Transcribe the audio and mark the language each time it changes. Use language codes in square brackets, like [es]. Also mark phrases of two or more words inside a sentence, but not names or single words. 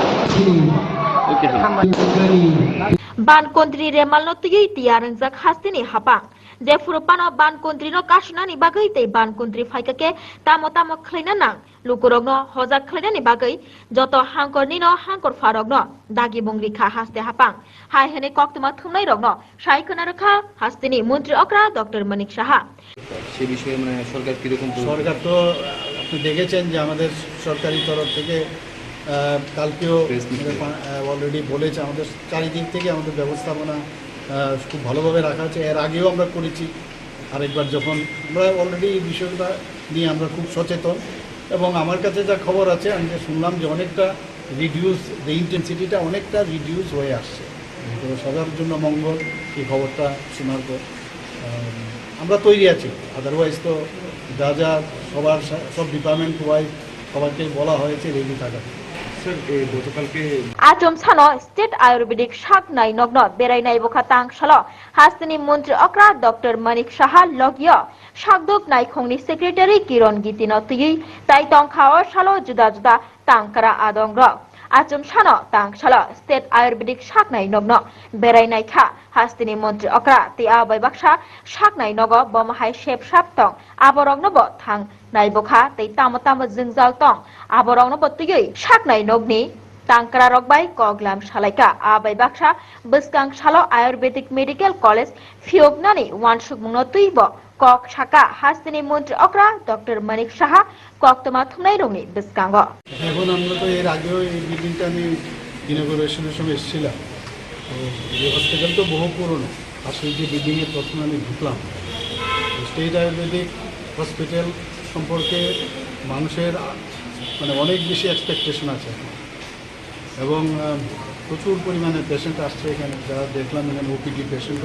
[trp] Bankontri remal no tigi tiarang jak hastini hapang Defuro pano bankontri no kasuna ni bagai te bankontri faika ke tamo khlina nang lukurok no hojak khlina ni bagai joto hangkor ni no hangkor farok no dagi bongri kha haste hapang hai hene koktuma thumnai rok no saikona rakha hastini মন্ত্রী অকরা ডক্টর মানিক সাহা [bn] সেই বিষয়ে মানে সরকার কি রকম সরকার তো আপনি দেখেছেন যে আমাদের সরকারি তরফ থেকে কালকেও অলরেডি বলেছে আমাদের চারিদিক থেকে আমাদের ব্যবস্থাপনা খুব ভালোভাবে রাখা আছে এর আগেও আমরা করেছি আরেকবার যখন আমরা অলরেডি এই বিষয়টা নিয়ে আমরা খুব সচেতন এবং আমার কাছে যা খবর আছে আমি শুনলাম যে অনেকটা [en] reduce intensity [bn] অনেকটা রিডিউস হয়ে আসছে তো সবার জন্য মঙ্গল এই খবরটা শোনার পর আমরা তৈরি আছি আদারওয়াইজ তো যা যা সব [en] department wise [bn] সবাইকে বলা হয়েছে রেডি থাকা [trp] Achom sano state ayurvedic shak nai nogno berai nai boka tang shalo hastini মন্ত্রী অকরা ডক্টর মানিক সাহা লগিয়া শাকদক nai khongni secretary kiron gitino tigi tai tong khawa shalo juda juda tangkara adong ro Achom sano tang shalo state ayurvedic shak nai nogno berai nai kha hastini মন্ত্রী অকরা ti abai baksha shak nai nogo bomahai shep shap tong aborong no bo thang nai bokha tei tamo jingjal tong aborong no bo tigi shak nai nogni Tangkara rokbai koglam shalaika abai baksha biskang shalo ayurvedic medical college fiobnani wansuk mungno tuibo kok shaka hastini মন্ত্রী অকরা ডক্টর মানিক সাহা কক্তমা থুমনাই রংনি বিস্কাঙ্গ [bn] এখন আমরা তো এর আগেও এই বিল্ডিংটা আমি ইনগরেশনের সময় এসেছিলাম তো এই হসপিটাল তো বহু পুরনো আর সেই যে বিল্ডিংয়ে প্রথমে আমি ঢুকলাম স্টেট আয়ুর্বেদিক হসপিটাল সম্পর্কে মানুষের মানে অনেক বেশি এক্সপেকটেশন আছে এবং প্রচুর পরিমাণে পেশেন্ট আসছে এখানে যারা দেখলাম এখানে [en] OPD patient